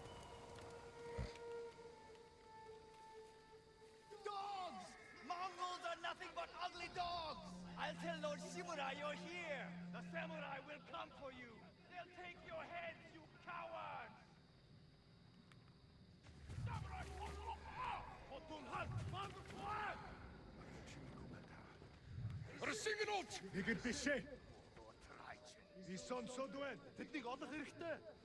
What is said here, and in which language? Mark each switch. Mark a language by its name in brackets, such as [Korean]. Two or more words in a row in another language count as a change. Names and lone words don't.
[English] Dogs! Mongols are nothing but ugly dogs! I'll tell Lord Shimura you're here! The samurai will come for you! They'll take your heads, you cowards! Samurai! [Mongolian] Нэг л биш ээ. Би сонсоод байна. Тэднийг олох хэрэгтэй.